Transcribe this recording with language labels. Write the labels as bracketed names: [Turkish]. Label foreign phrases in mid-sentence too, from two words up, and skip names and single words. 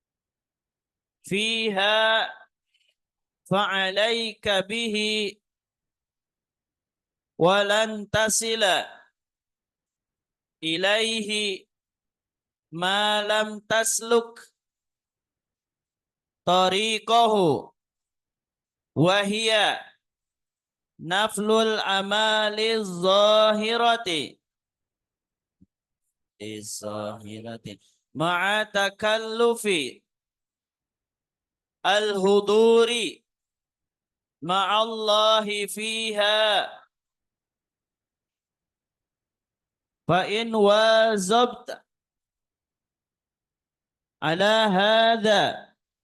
[Arabic] فيها فعليك به ولن تصلا إليه ما لم تسلك طريقه وهي نفل الأعمال الظاهرة مع تكلف الحضور مع الله فيها فإن واظبت على هذا